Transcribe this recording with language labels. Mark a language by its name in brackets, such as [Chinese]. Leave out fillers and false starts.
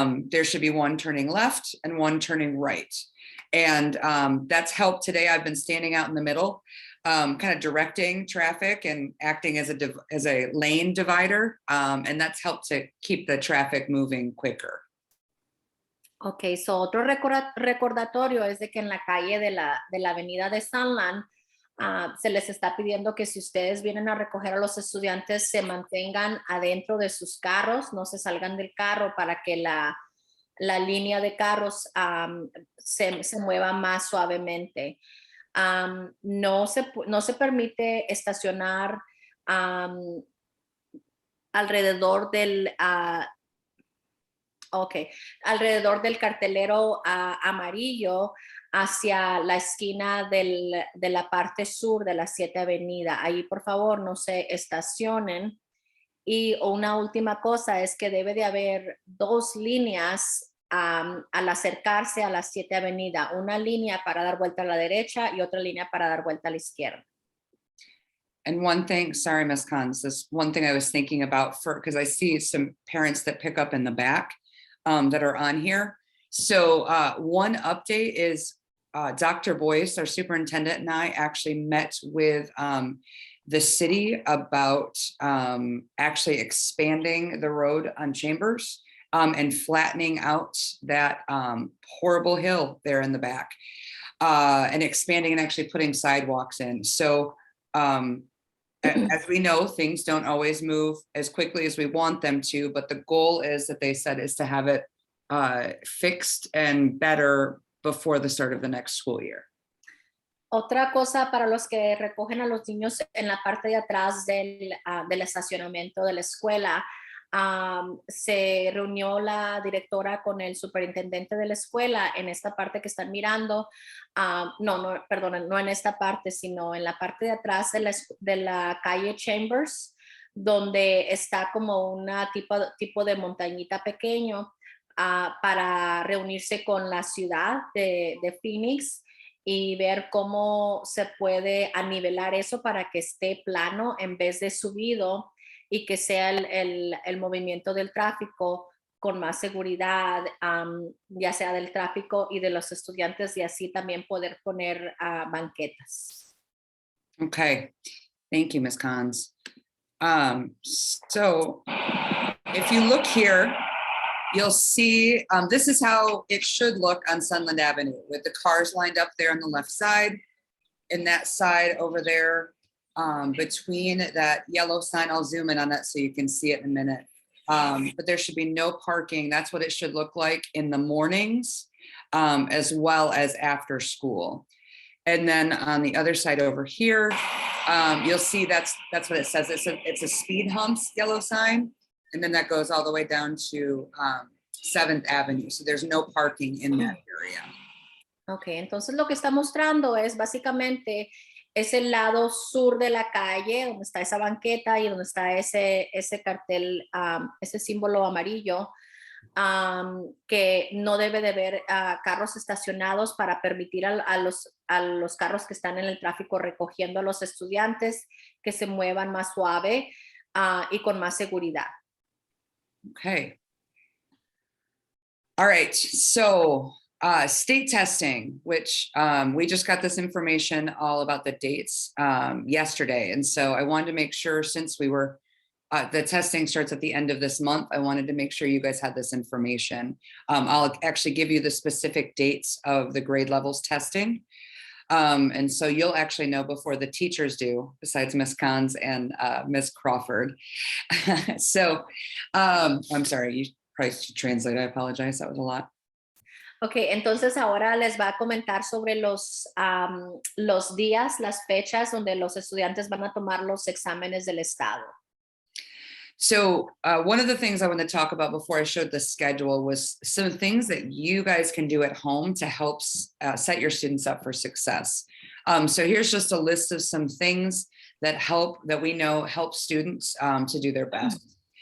[English] There should be one turning left and one turning right. And that's helped today. I've been standing out in the middle, kind of directing traffic and acting as a lane divider. And that's helped to keep the traffic moving quicker. [Spanish] Ok, so otro recordatorio es de que en la calle de la avenida de Sunland se les está pidiendo que si ustedes vienen a recoger a los estudiantes se mantengan adentro de sus carros, no se salgan del carro para que la línea de carros se mueva más suavemente. No se permite estacionar alrededor del alrededor del cartelero amarillo hacia la esquina de la parte sur de la 7 Avenida. Ahí, por favor, no se estacionen. Y una última cosa es que debe de haber 2 líneas al acercarse a la 7 Avenida. Una línea para dar vuelta a la derecha y otra línea para dar vuelta a la izquierda. [English] And one thing, sorry, Ms. Cons, this one thing I was thinking about because I see some parents that pick up in the back that are on here. So one update is Dr. Boyce, our superintendent, and I actually met with the city about actually expanding the road on Chambers and flattening out that horrible hill there in the back and expanding and actually putting sidewalks in. So as we know, things don't always move as quickly as we want them to, but the goal is that they said is to have it fixed and better before the start of the next school year. [Spanish] Otra cosa para los que recogen a los niños en la parte de atrás del estacionamiento de la escuela, se reunió la directora con el superintendente de la escuela en esta parte que están mirando, perdón, no en esta parte, sino en la parte de atrás de la calle Chambers, donde está como una tipo de montañita pequeño para reunirse con la ciudad de Phoenix y ver cómo se puede anivelar eso para que esté plano en vez de subido y que sea el movimiento del tráfico con más seguridad, ya sea del tráfico y de los estudiantes, y así también poder poner banquetas. [English] Okay, thank you, Ms. Cons. So if you look here, you'll see this is how it should look on Sunland Avenue with the cars lined up there on the left side and that side over there between that yellow sign. I'll zoom in on that so you can see it in a minute. But there should be no parking. That's what it should look like in the mornings as well as after school. And then on the other side over here, you'll see that's what it says. It's a speed humps yellow sign. And then that goes all the way down to 7th Avenue. So there's no parking in that area. [Spanish] Ok, entonces lo que está mostrando es básicamente es el lado sur de la calle, donde está esa banqueta y donde está ese cartel, ese símbolo amarillo, que no debe de haber carros estacionados para permitir a los carros que están en el tráfico recogiendo a los estudiantes que se muevan más suave y con más seguridad. [English] Okay. All right. So state testing, which we just got this information all about the dates yesterday. And so I wanted to make sure, since we were, the testing starts at the end of this month, I wanted to make sure you guys had this information. I'll actually give you the specific dates of the grade levels testing. And so you'll actually know before the teachers do, besides Ms. Cons and Ms. Crawford. So I'm sorry, you probably should translate. I apologize. That was a lot. [Spanish] Ok, entonces ahora les va a comentar sobre los días, las fechas donde los estudiantes van a tomar los exámenes del estado. [English] So one of the things I want to talk about before I showed the schedule was some things that you guys can do at home to help set your students up for success. So here's just a list of some things that we know help students to do their best.